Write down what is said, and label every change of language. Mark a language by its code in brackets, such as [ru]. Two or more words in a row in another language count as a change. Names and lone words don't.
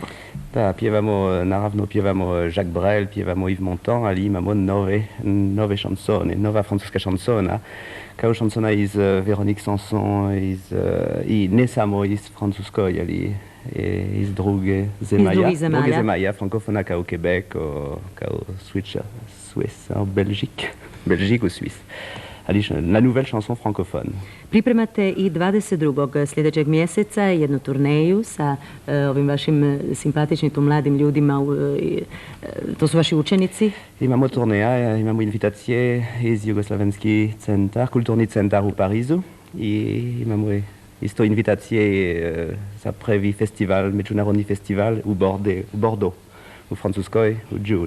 [hr] Da, naravno pjevamo Jacques Brel, pjevamo Yves Montand, ali imamo nove šansone, nova francuska šansona, kao šansona iz Véronique Sanson, i ne samo iz Francuskoj, ali iz druge zemalja, frankofona kao Quebec, kao Suisse, Belgique u Suisse. [fr] Ali la nouvelle chanson francophone. [hr] Pripremate i 22. sljedećeg mjeseca jednu turneju sa ovim vašim simpatičnim tu mladim ljudima, to su vaši učenici? Imamo turneja, imamo invitacije iz Jugoslavenski centar, kulturni centar u Parizu i imamo isto invitacije za prvi festival, međunarodni festival u Bordeaux, u Francuskoj, u june.